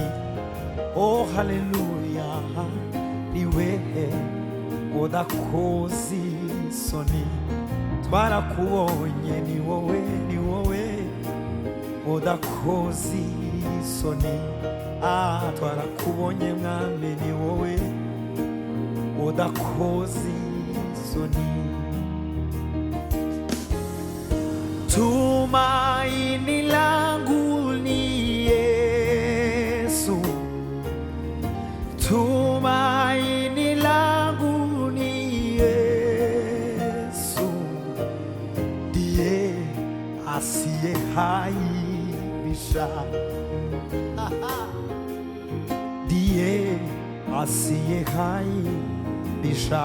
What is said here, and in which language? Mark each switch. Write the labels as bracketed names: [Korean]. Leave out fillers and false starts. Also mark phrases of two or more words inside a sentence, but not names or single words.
[Kinyarwanda] Oh haleluya, niwe udakoze isoni. Twarakubonye ni wowe udakoze isoni. Twarakubonye Mwami, ni wowe udakoze isoni. [Swahili] Tumaini langu ni Yesu, tumaini langu ni Yesu, ndiye asiyeaibisha, ndiye asiyeaibisha.